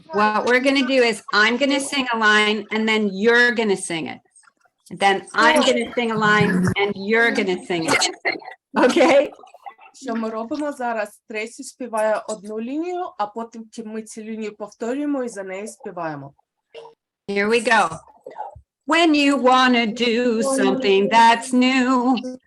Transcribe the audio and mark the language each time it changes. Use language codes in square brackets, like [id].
[en] What we're going to do is I'm going to sing a line and then you're going to sing it. Then I'm going to sing a line and you're going to sing it. Okay? [uk] Що ми робимо зараз? Трейсі співає одну лінію, а потім ми цю лінію повторюємо і за нею співаємо. [en] Here we go. When you want to do something that's new.